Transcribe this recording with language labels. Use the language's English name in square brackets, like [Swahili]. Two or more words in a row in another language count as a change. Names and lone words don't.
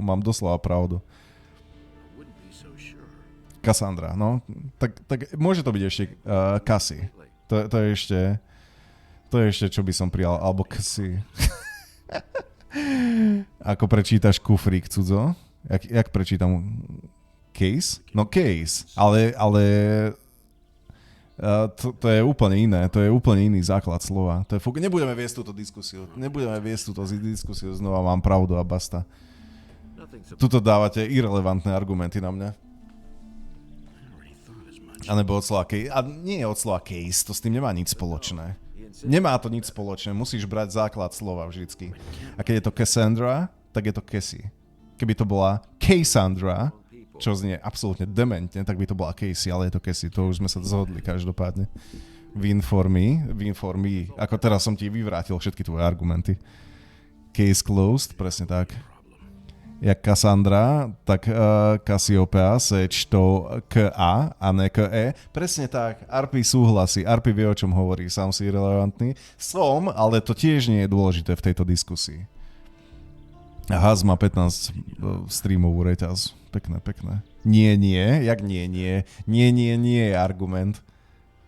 [Slovak] Mám doslova pravdu. Cassandra, no. Tak môže to byť ešte Cassie. To je ešte, čo by som prijal. Alebo Cassie. Ako prečítaš kufrík cudzo? Jak prečítam... Case? No case, ale to je úplne iné, to je úplne iný základ slova. Nebudeme viesť túto diskusiu znova, mám pravdu a basta. Tuto dávate irrelevantné argumenty na mňa. A nebo od slova case, a nie od slova case, to s tým nemá nič spoločné. Nemá to nič spoločné, musíš brať základ slova vždycky. A keď je to Cassandra, tak je to Cassie. Keby to bola Cassandra, čo znie absolútne dementne, tak by to bola Casey, ale je to Casey, to už sme sa zhodli každopádne. [English] Win for me, [Slovak] ako teraz som ti vyvrátil všetky tvoje argumenty. [English] Case closed, [Slovak] presne tak. [Czech] Jak Cassandra, tak Cassiopeia se čtou K-A a ne K-E. [Slovak] Presne tak, Arpi súhlasí, Arpi vie, o čom hovorí, sám si relevantný. Som, ale to tiež nie je dôležité v tejto diskusii. Haz má 15 streamovú reťaz. Pekné. Nie, jak nie je argument.